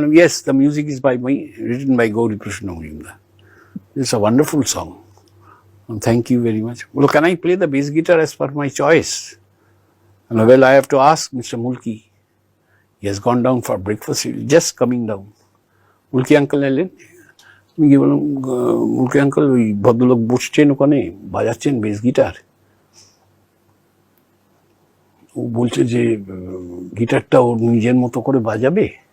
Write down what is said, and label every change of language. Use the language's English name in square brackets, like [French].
[English] Yes, the music is by my, written by Gauri Krishna Majumdar. It's a wonderful song. Thank you very much. Well, can I play the bass guitar as per my choice? And well, I have to ask Mr. Mulki. He has gone down for breakfast. He's just coming down. [Bangla] Mulki uncle এলেন, আমি গিয়ে বললাম, মুলকি uncle, ওই ভদ্রলোক বসছেন ওখানে, বাজাচ্ছেন bass guitar. ও বলছে যে গিটারটা ওর নিজের মতো করে বাজাবে।